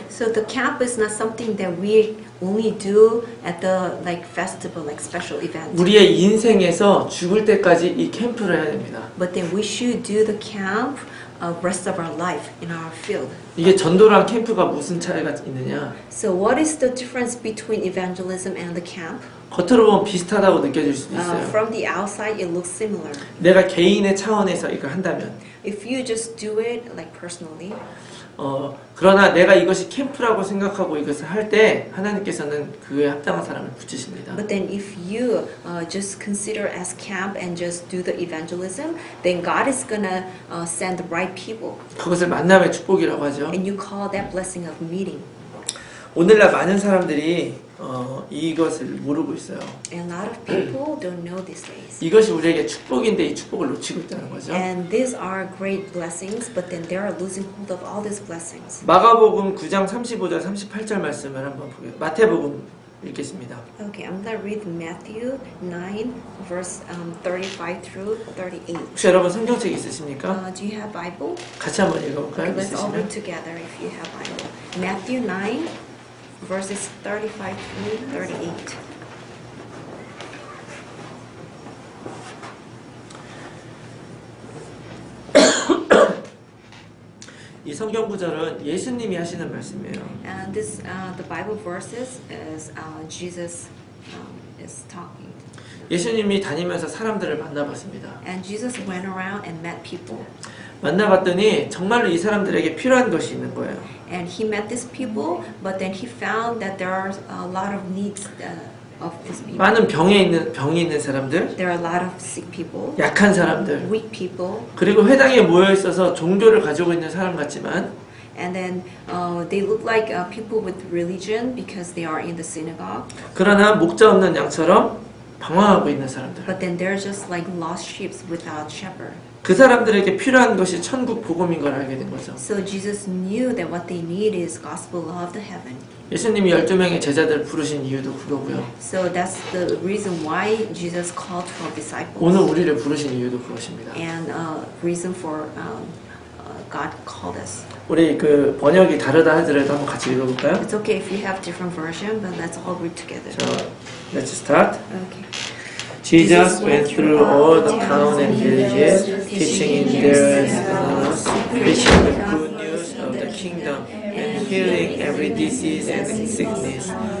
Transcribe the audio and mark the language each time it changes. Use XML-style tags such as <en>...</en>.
<en>So the camp is not something that we only do at the festival, like special event.</en> <ko>우리의 인생에서 죽을 때까지 이 캠프를 해야 됩니다.</ko> <en>But then we should do the camp rest of our life in our field.</en> <ko>이게 전도랑 캠프가 무슨 차이가 있느냐?</ko> <en>So what is the difference between evangelism and the camp?</en> <ko>겉으로 보면 비슷하다고 느껴질 수도 있어요.</ko> <en>From the outside, it looks similar.</en> <ko>내가 개인의 차원에서 이걸 한다면.</ko> <en>If you just do it like personally.</en> <ko>그러나 내가 이것이 캠프라고 생각하고 이것을 할 때 하나님께서는 그에 합당한 사람을 붙이십니다.</ko> <en>But then if you just consider as camp and just do the evangelism, then God is gonna send the right people.</en> <ko>그것을 만남의 축복이라고 하죠.</ko> <en>And you call that blessing of meeting.</en> <ko>오늘날 많은 사람들이 이것을 모르고 있어요.</ko> <en>And a lot of people don't know these days.</en> <ko>이것이 우리에게 축복인데 이 축복을 놓치고 있다는 거죠.</ko> <en>And these are great blessings, but then they are losing hold of all these blessings.</en> <ko>마가복음 9장 35절 38절 말씀을 한번 보겠습니다. 마태복음 읽겠습니다.</ko> <en>Okay, I'm gonna read Matthew 9, verse 35 through 38.</en> <ko>혹시 여러분 성경책 있으십니까?</ko> <en>Do you have Bible?</en> <ko>같이 한번 읽어볼까요?</ko> <en>Okay, let's all read</en> <ko>있으시면.</ko> <en>together if you have Bible. Matthew 9, verses 35 through 38.</en> <ko>이 성경 구절은 예수님이 하시는 말씀이에요.</ko> <en>And this, the Bible verses is Jesus is talking.</en> <ko>예수님이 다니면서 사람들을 만나봤습니다.</ko> <en>And Jesus went around and met people.</en> <ko>만나봤더니 정말로 이 사람들에게 필요한 것이 있는 거예요.</ko> <en>And he met these people, but then he found that there are a lot of needs of these people.</en> <ko>많은 병이 있는 사람들,</ko> <en>There are a lot of sick people,</en> <ko>약한 사람들,</ko> <en>weak people,</en> <ko>그리고 회당에 모여 있어서 종교를 가지고 있는 사람 같지만</ko> <en>and then they look like people with religion because they are in the synagogue.</en> <ko>그러나 목자 없는 양처럼 방황하고 있는 사람들.</ko> <en>But then they're just like lost sheep without shepherd.</en> <ko>그 사람들에게 필요한 것이 천국 복음인 걸 알게 된 거죠.</ko> <en>So Jesus knew that what they need is gospel of the heaven.</en> <ko>예수님이 12명의 제자들을 부르신 이유도 그거고요.</ko> <en>So that's the reason why Jesus called 12 disciples.</en> <ko>오늘 우리를 부르신 이유도 그것입니다.</ko> <en>And reason for God called us.</en> <ko>우리 그 번역이 다르다 하더라도 한번 같이 읽어볼까요?</ko> <en>It's okay if you have different version, but let's all read together. 자, let's start. Okay. Jesus went through all the towns and villages, teaching in their synagogues, preaching the good news of the kingdom, and healing every disease and sickness.</en>